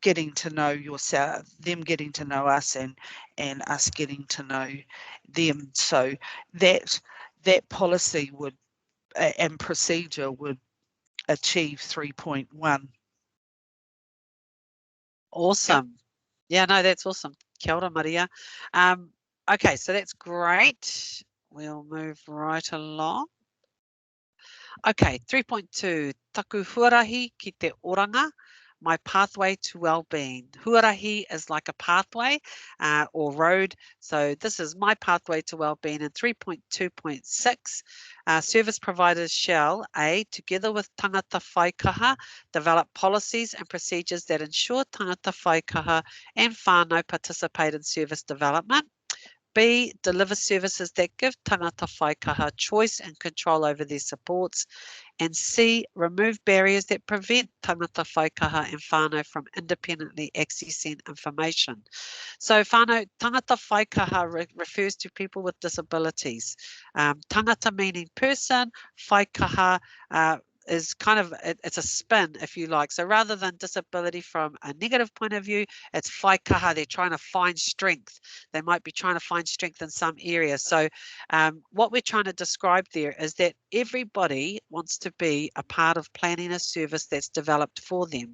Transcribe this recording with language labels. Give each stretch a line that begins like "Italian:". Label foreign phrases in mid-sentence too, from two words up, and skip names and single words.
English: getting to know yourself, them getting to know us, and us getting to know them. So that policy would and procedure would achieve 3.1. Awesome. Yeah, no, that's awesome.
Māori: Kia ora, Maria.
English: Okay, so that's great. We'll move right along.
Māori: Okay, 3.2, taku huarahi ki te oranga,
English: my pathway to well-being. Huarahi is like a pathway or road. So this is my pathway to well-being. And 3.2.6, service providers shall, A, together with
Māori: tangata whaikaha,
English: develop policies and procedures that ensure
Māori: tangata whaikaha
English: and whānau participate in service development. B, deliver services that give
Māori: tangata whaikaha
English: choice and control over their supports. And C, remove barriers that prevent
Māori: tangata whaikaha
English: and whānau from independently accessing information. So whānau,
Māori: tangata whaikaha
English: refers to people with disabilities. Tangata meaning person, whaikaha is kind of, it's a spin, if you like. So rather than disability from a negative point of view, it's whaikaha, they're trying to find strength. They might be trying to find strength in some area. So what we're trying to describe there is that everybody wants to be a part of planning a service that's developed for them.